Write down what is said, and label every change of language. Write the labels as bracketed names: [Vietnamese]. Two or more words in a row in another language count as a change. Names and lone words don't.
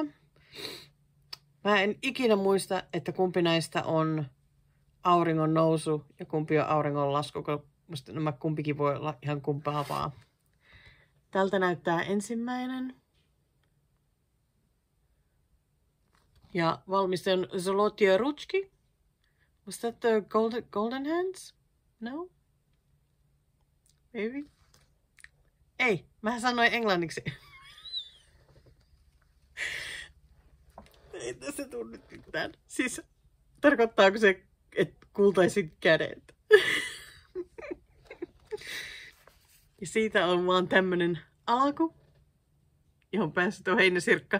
[Finnish] Mä en ikinä muista, että kumpi näistä on auringon nousu ja kumpi on auringon lasku. Musta nämä kumpikin voi olla ihan kumpaavaa. Tältä näyttää ensimmäinen. Ja valmiste on Zoloty Ruchki. [English] Was that the golden hands? No? Maybe? [Finnish] Ei, mä sanoin englanniksi. Ei tässä tule nyt mitään. Siis tarkoittaako se, että kultaisin kädet? Ja siitä on vaan tämmönen alku, johon päässyt on heinäsirkka.